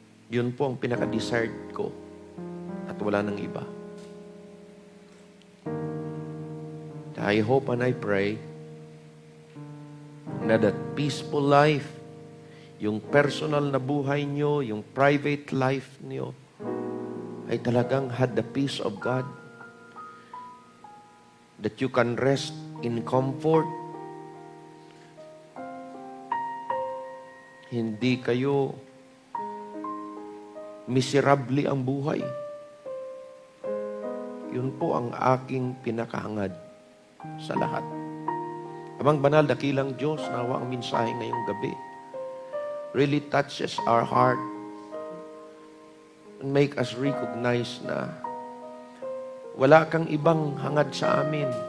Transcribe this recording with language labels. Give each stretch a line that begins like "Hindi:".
Filipino: Yun po ang pinaka-desired ko at wala nang iba.
English: I hope and I pray na that peaceful life,
Filipino: yung personal na buhay nyo, yung private life nyo, ay talagang
English: had the peace of God. That you can rest in comfort.
Filipino: Hindi kayo miserable ang buhay. Yun po ang aking pinakahangad sa lahat. Amang banal, dakilang Diyos, nawa ang mensahe ngayong gabi
English: really touches our heart and make us recognize
Filipino: na wala kang ibang hangad sa amin.